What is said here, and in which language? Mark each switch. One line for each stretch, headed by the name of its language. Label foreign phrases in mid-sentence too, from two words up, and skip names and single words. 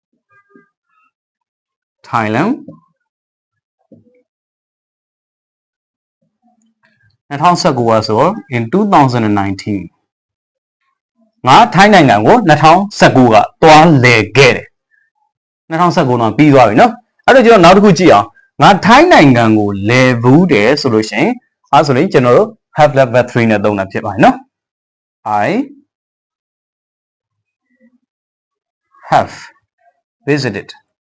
Burmese: Thailand 2019 ကဆို in 2019ငါထိုင်းနိုင်ငံကို2019ကသွား လည်ခဲ့တယ်2019တော့ပြီးသွားပြီเนาะအဲ့တော့ကျွန်တော်နောက်တစ်ခုကြည့်အောင်ငါထိုင်းနိုင်ငံကိုလည်ဘူးတယ်ဆိုလို့ရှိရင်အဲ့ဆိုရင်ကျွန်တော်တို့
English: have plus verb 3
Burmese: နဲ့သုံးတာဖြစ်ပါတယ်เนาะ
English: I have visited